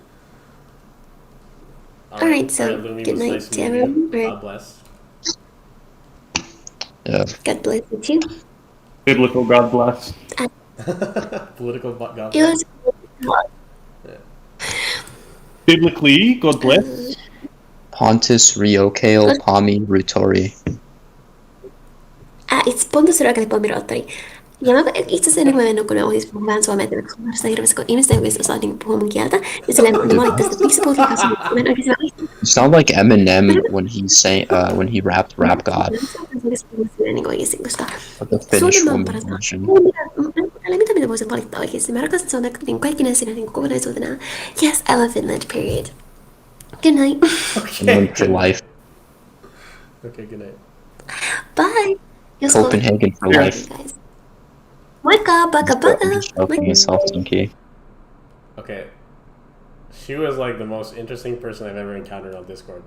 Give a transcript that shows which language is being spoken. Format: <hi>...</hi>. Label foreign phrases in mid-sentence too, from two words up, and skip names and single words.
<en>Alright, so Lumi, good was night nice to meeting you. everyone. God bless. Yeah. God bless you too. Biblical God bless. Political God It bless. was Biblically, God bless. Pontus, Riokale, Pami, Rutori.</en> <fi>It's Pontus Ruokali Pomirottori. Ja mä itse asiassa ennen kuin mä menen nukkumaan ohjelmassa puhun vähän suomea, että mä hirveästi, kun ihmiset oikeasti osaa niin puhua mun kieltä. Ja silleen ne valittaa sitä, että miksi sä puhut liikaa suomea. Mä en oikeasti</fi> <en>You sound like Eminem when he rapped Rap God,</en> <fi>niin oikeasti, koska</fi> <en>like the Finnish</en> <fi>Suomen maan</fi> <en>woman</en> <fi>parasta.</fi> <en>version.</en> <fi>Mitä voisin valittaa oikeasti. Mä rakastan Suomea niin kaikki näissä niin kokonaisuutena.</fi> <en>Yes, I love Finland, period. Good night. Finland for life. Okay, good night. Bye. Jos Copenhagen for Yeah. life.</en> <fi>Guys. Moikka,</fi> <ja>baka baka.</ja> <en>I'm just joking with Helsinki. Okay. She was like the most interesting person I've ever encountered on Discord.</en>